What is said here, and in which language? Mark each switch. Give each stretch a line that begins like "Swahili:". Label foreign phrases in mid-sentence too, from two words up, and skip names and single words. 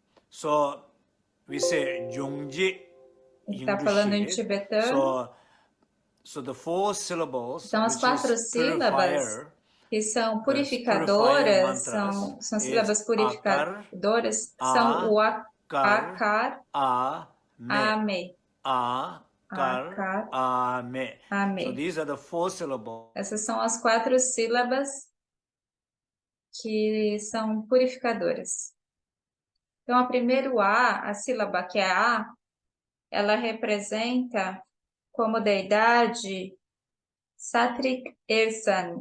Portuguese: Está falando em tibetano. Então, as 4 sílabas que são purificadoras, são sílabas purificadoras, são o akar, ame. Akar, ame. Essas são as 4 sílabas que são purificadoras. Então, a primeiro a sílaba que é A, ela representa como deidade Satrik Ersan.